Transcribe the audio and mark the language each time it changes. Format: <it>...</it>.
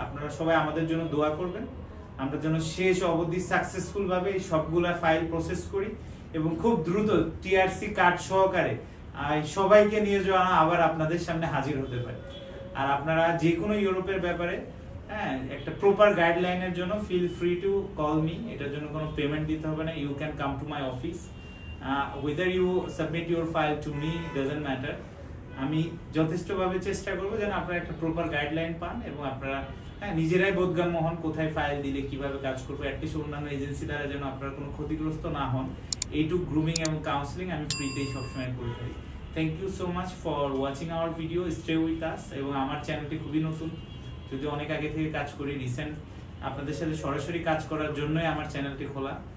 <bn>আপনারা সবাই আমাদের জন্য দোয়া করবেন, আমরা যেন শেষ অবধি সাকসেসফুল ভাবে এই সবগুলা ফাইল প্রসেস করি এবং খুব দ্রুত টিআরসি কার্ড সহকারে সবাইকে নিয়ে যাওয়া আবার আপনাদের সামনে হাজির হতে পারে। আর আপনারা যে কোনো ইউরোপের ব্যাপারে, হ্যাঁ, একটা প্রপার গাইডলাইনের জন্য</bn> <en>Feel free to call me.</en> <bn>এটার জন্য কোনো পেমেন্ট দিতে হবে না।</bn> <en>You can come to my office, whether you submit your file to me, doesn't matter.</en> <bn>আমি যথেষ্টভাবে চেষ্টা করবো যেন আপনারা একটা প্রপার গাইডলাইন পান এবং আপনারা, হ্যাঁ, নিজেরাই বোধগম্য হন কোথায় ফাইল দিলে কিভাবে কাজ করবো। অ্যাটলিস্ট অন্যান্য এজেন্সি দ্বারা যেন আপনারা কোনো ক্ষতিগ্রস্ত না হন, এইটুক গ্রুমিং এবং কাউন্সিলিং আমি ফ্রিতেই সবসময় করে থাকি।</bn> <en>Thank you so much for watching our video, stay with us.</en> <bn>এবং আমার চ্যানেলটি খুবই নতুন, যদি অনেক আগে থেকে কাজ করি, রিসেন্ট আপনাদের সাথে সরাসরি কাজ করার জন্যই আমার চ্যানেলটি খোলা।</bn>